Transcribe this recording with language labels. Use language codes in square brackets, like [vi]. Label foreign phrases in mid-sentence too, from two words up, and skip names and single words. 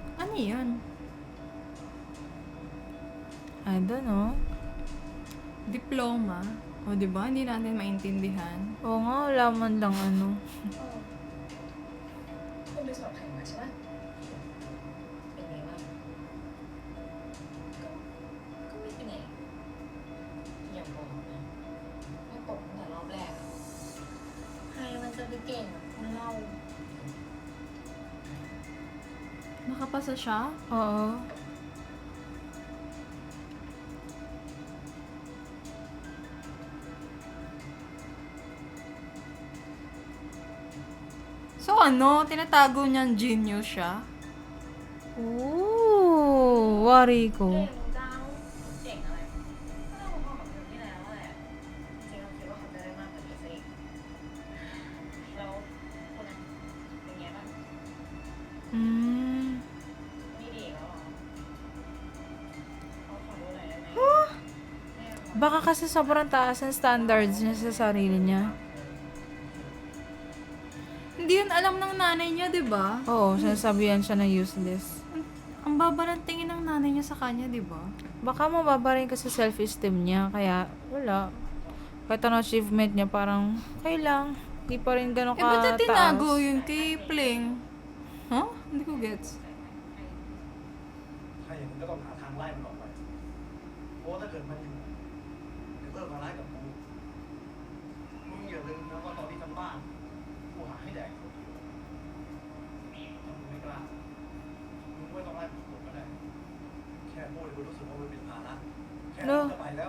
[tl] Ano yan? [en] I don't know. [tl] Diploma. O, di ba? Hindi natin maintindihan. Oo nga, wala man lang ano. [th] คุณไปสอบแข่งมาใช่ไหมเป็นไงบ้างก็ไม่เป็นไงอย่าบอกนะว่าตกตั้งแต่รอบแรกอะใครมันจะไปเก่งอะคนเรา [tl] Nakapasa siya? Oo. So ano, tinatago niyang genius siya? Ooh, wari [th] เก่ [tl] ko. [th] งจังเก่งอะไรก็เราพอกับเทอมที่แล้วแหละจริงๆเราคิดว่าเขาจะได้มากกว่านี้ซะอีกแล้วคนนั้นเป็นไงบ้าง Hmm. ไม่ดีแล้วเหรอเขาขอดูหน่อยได้ไหมแม่ขอ [tl] Baka kasi sobrang taas ang standards niya sa sarili niya. Hindi yun alam ng nanay niya, di ba? Oo, sinasabihan siya na useless. Ang baba ng tingin ng nanay niya sa kanya, di ba? Baka mababa rin kasi self-esteem niya, kaya wala. Kahit ano achievement niya, parang, okay lang. Di pa rin gano'n Eh, ba't niya kataas. tinago yun kay Pling? Huh? Hindi ko gets. [th] ถ้าอย่างนั้นก็ต้องหาทางไล่มันออกไป เพราะว่าถ้าเกิดมันอยู่เดี๋ยวเพิ่มภาระกับกูมึงอย่าลืมนะว่าตอนที่ทำบ้านกูหาให้แดกคนเดียวถ้ามึงไม่กล้า มึงไม่ต้องไล่มันกูก็ได้ แค่พูดให้กูรู้สึกว่ามันเป็นภาระแค่นั้นจะไปแล้ว